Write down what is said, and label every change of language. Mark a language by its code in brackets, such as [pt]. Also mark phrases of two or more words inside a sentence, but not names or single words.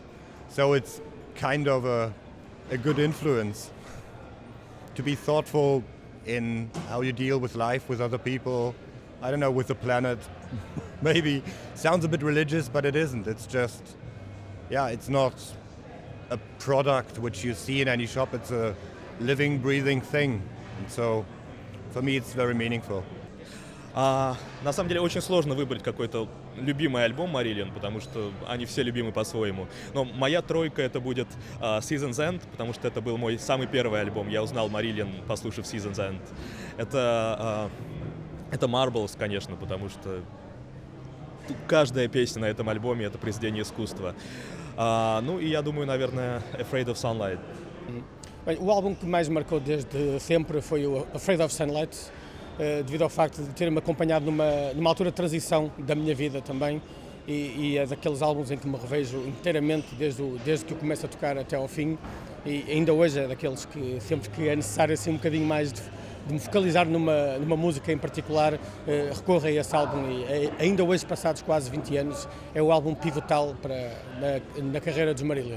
[en] So it's kind of a good influence to be thoughtful in how you deal with life, with other people, I don't know, with the planet. Maybe sounds a bit religious, but it isn't. It's just, it's not a product which you see in any shop. It's a living, breathing thing. And so, for me, it's very meaningful. [ru] На самом деле очень сложно выбрать какой-то любимый альбом Marillion, потому что они все любимы по-своему. Но моя тройка это будет Season's End, потому что это был мой самый первый альбом. Я узнал Marillion, послушав Season's End. Это Marbles, конечно, потому что каждая песня на этом альбоме это произведение искусства. Ну и я думаю, наверное, Afraid of Sunlight. [pt] Bem, o álbum que mais marcou desde sempre foi o Afraid of Sunlight, devido ao facto de ter-me acompanhado numa altura de transição da minha vida também, e é daqueles álbuns em que me revejo inteiramente desde que eu começo a tocar até ao fim, e ainda hoje é daqueles que sempre que é necessário assim, um bocadinho mais de me focalizar numa música em particular, recorro a esse álbum, e ainda hoje, passados quase 20 anos, é o álbum pivotal na carreira dos Marillion.